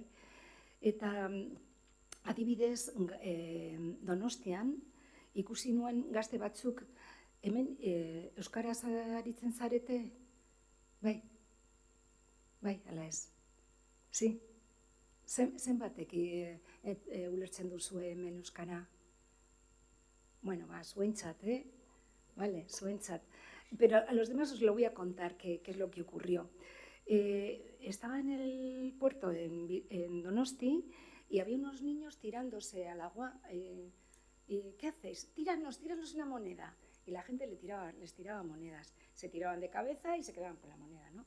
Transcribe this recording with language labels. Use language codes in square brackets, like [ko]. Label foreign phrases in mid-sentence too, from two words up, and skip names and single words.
[eu] Eta adibidez, Donostian, ikusi nuen gazte batzuk, hemen euskaraz aritzen zarete? Bai, ala ez. Si? Zenbatek ulertzen duzu hemen euskara? Bueno, zuentzat, Vale, zuentzat. [es] Pero a los demás os lo voy a contar qué es lo que ocurrió. Estaba en el puerto en Donosti y había unos niños tirándose al agua. ¿Y qué hacéis? Tíranos una moneda. Y la gente les tiraba monedas. Se tiraban de cabeza y se quedaban con la moneda, ¿no?